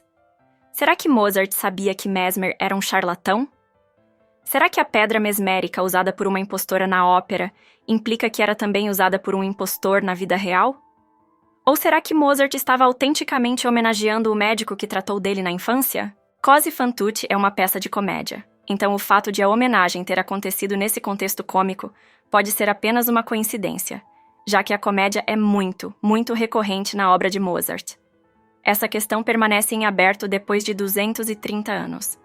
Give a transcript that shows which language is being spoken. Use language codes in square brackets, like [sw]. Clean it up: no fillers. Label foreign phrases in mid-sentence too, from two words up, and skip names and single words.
[pt] Será que Mozart sabia que Mesmer era um charlatão? Será que a pedra mesmérica usada por uma impostora na ópera implica que era também usada por um impostor na vida real? Ou será que Mozart estava autenticamente homenageando o médico que tratou dele na infância? Così fan tutte é uma peça de comédia, então o fato de a homenagem ter acontecido nesse contexto cômico pode ser apenas uma coincidência, já que a comédia é muito, muito recorrente na obra de Mozart. Essa questão permanece em aberto depois de 230 anos.